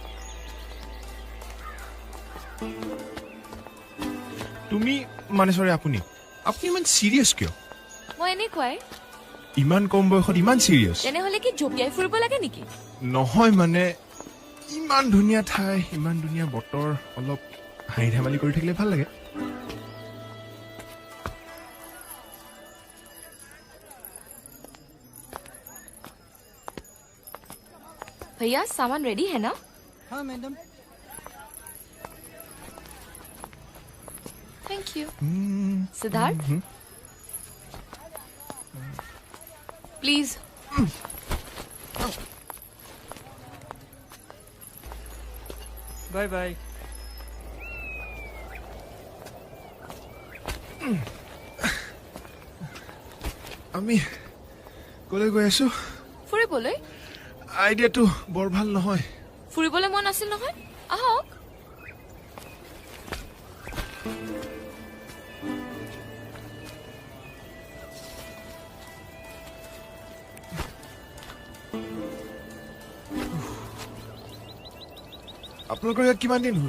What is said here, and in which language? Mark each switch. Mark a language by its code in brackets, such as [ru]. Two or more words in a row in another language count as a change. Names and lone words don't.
[as] তুমি মানে চৰি আপুনি ইমান চিৰিয়াছ কিয় মই এনেকুৱাই ইমান কম বয়সত ইমান চিৰিয়াছ তেনেহ'লে কি জপিয়াই ফুৰিব লাগে নেকি নহয় মানে ইমান ধুনীয়া ঠাই ইমান ধুনীয়া বতৰ অলপ হাঁহি ধেমালি কৰি থাকিলে ভাল লাগে [hi] भैया सामान रेडी है ना? हाँ मैडम. [en] thank you. [hi] सिद्धार्थ प्लीज. [en] bye bye. [as] আমি কলৈ গৈ আছো ফুৰিবলৈ? আইডিয়াটো বৰ ভাল নহয় ফুৰিবলৈ মন আছিল নহয়, আহক. আপোনালোকৰ ইয়াত কিমান দিন হ'ল